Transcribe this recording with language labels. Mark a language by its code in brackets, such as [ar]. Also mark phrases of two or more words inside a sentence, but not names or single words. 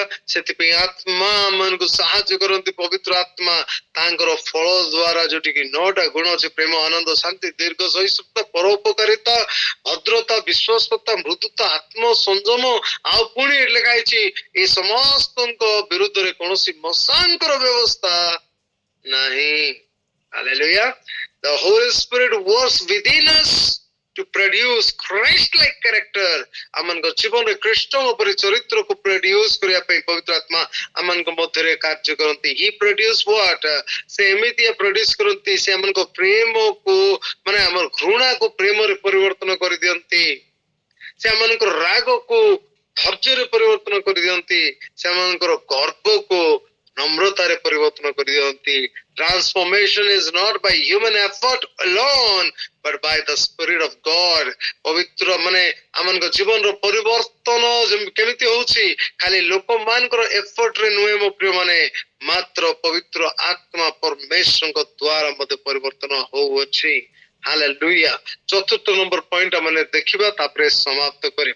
[or] ସେଥିପାଇଁ ଆତ୍ମା ଆମମାନଙ୍କୁ ସାହାଯ୍ୟ କରନ୍ତି, ପବିତ୍ର ଆତ୍ମା ତାଙ୍କର ଫଳ ଦ୍ଵାରା, ଯୋଉଠିକି 9ଟା ଗୁଣ ଅଛି, ପ୍ରେମ, ଆନନ୍ଦ, ଶାନ୍ତି, ଦୀର୍ଘ ସହିଷ୍ଣୁତା, ପରୋପକାରିତା, ଭଦ୍ରତା, ବିଶ୍ୱାସତା, ମୃଦୁତା, ଆତ୍ମ ସଂଯମ, ଆଉ ପୁଣି ଲେଖା ହେଇଛି ଏ ସମସ୍ତଙ୍କ ବିରୁଦ୍ଧରେ କୌଣସି ମଶାଙ୍କର ବ୍ୟବସ୍ଥା ନାହିଁ। [en] Hallelujah. The Holy Spirit works within us to produce Christ-like character. [or] ଆମଙ୍କ ଜୀବନରେ ଖ୍ରୀଷ୍ଟଙ୍କ ପରି ଚରିତ୍ରକୁ ପ୍ରଡ୍ୟୁସ କରିବା ପାଇଁ ପବିତ୍ର ଆତ୍ମା ଆମଙ୍କ ମଧ୍ୟରେ କାର୍ଯ୍ୟ କରନ୍ତି। [en] He produce what? [or] ସେ ଏମିତିଆ ପ୍ରଡ୍ୟୁସ କରନ୍ତି, ସେ ଆମଙ୍କ ପ୍ରେମକୁ ମାନେ ଆମର ଘୃଣାକୁ ପ୍ରେମରେ ପରିବର୍ତ୍ତନ କରିଦିଅନ୍ତି, ସେମାନଙ୍କର ରାଗକୁ ଧୈର୍ଯ୍ୟରେ ପରିବର୍ତ୍ତନ କରିଦିଅନ୍ତି, ସେମାନଙ୍କର ଗର୍ବକୁ ନମ୍ରତାରେ ପରିବର୍ତ୍ତନ କରିଦିଅନ୍ତି। [en] Transformation is not by human effort alone but by the Spirit of God. [or] ପବିତ୍ର ମାନେ ଆମଙ୍କ ଜୀବନର ପରିବର୍ତ୍ତନ କେମିତି ହଉଛି, ଖାଲି ଲୋକମାନଙ୍କର ଏଫର୍ଟରେ ନୁହେଁ ମୋ ପ୍ରିୟ ମାନେ, ମାତ୍ର ପବିତ୍ର ଆତ୍ମା ପରମେଶ୍ୱରଙ୍କ ଦ୍ୱାରା ମଧ୍ୟ ପରିବର୍ତ୍ତନ ହଉଅଛି। ହାଲେଲୁୟା। ଚତୁର୍ଥ ନମ୍ବର ପଏଣ୍ଟ ଆମେ ଦେଖିବା, ତାପରେ ସମାପ୍ତ କରିବା।